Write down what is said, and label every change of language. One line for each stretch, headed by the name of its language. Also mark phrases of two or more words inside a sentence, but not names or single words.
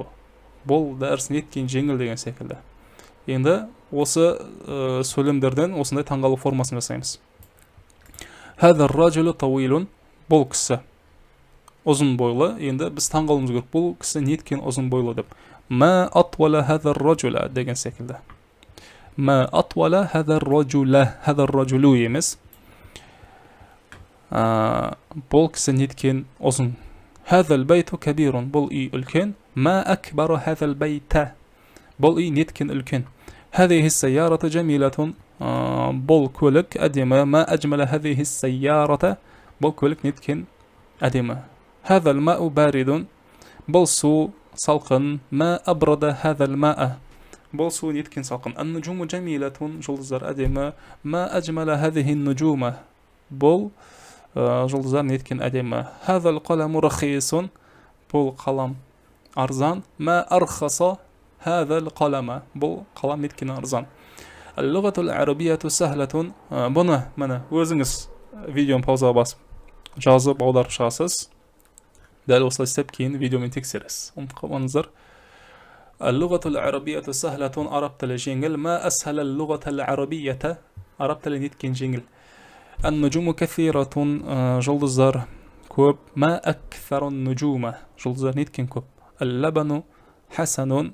Kazakh: Бұл дәріс неткен жеңіл деген секілді. Енді осы сөйлемдерден осындай таңғалу формасын жасаймыз.
Arabic: هذا رجل طويل.
Kazakh: Бұл кісі ұзын бойлы. Енді біз таңғалуымыз керек. Бұл кісі неткен ұзын бойлы деп.
Arabic: ما أطول هذا الرجل
Kazakh: деген секілді.
Arabic: ما أطول هذا الرجل емес.
Kazakh: Бұл кісі неткен ұзын.
Arabic: هذا البيت كبير.
Kazakh: Бұл үй үлкен.
Arabic: ما أكبر هذا البيت.
Kazakh: Бұл үй неткен үлкен.
Arabic: هذه السيارة جميلة.
Kazakh: Бұл көлік әдемі.
Arabic: ما أجمل هذه السيارة.
Kazakh: Бұл көлік неткен әдемі.
Arabic: هذا الماء بارد.
Kazakh: Бұл су салқын.
Arabic: ما أبرد هذا الماء.
Kazakh: Бұл су неткен салқын.
Arabic: النجوم جميلة.
Kazakh: Жұлдыздар әдемі.
Arabic: ما أجمل هذه النجوم.
Kazakh: Бұл жұлдыздар неткен әдемі.
Arabic: هذا القلم رخيص.
Kazakh: Бұл қалам арзан.
Arabic: ما أرخص هذا القلم.
Kazakh: Бұл қалам неткен арзан.
Arabic: اللغة العربية سهلة.
Kazakh: Бұны міне өзіңіз видеоны паузаға басып жазып аударып шығасыз. Дәл осылай істеп кейін видеомен тексересіз. Ұмытпаңыздар.
Arabic: اللغة العربية سهلة.
Kazakh: عرب تل جنجل.
Arabic: ما أسهل اللغة العربية.
Kazakh: عرب تل نتكن جنجل.
Arabic: النجوم كثيرة.
Kazakh: جلدزار كوب.
Arabic: ما أكثر النجوم.
Kazakh: جلدزار نتكن كوب.
Arabic: اللبن حسن.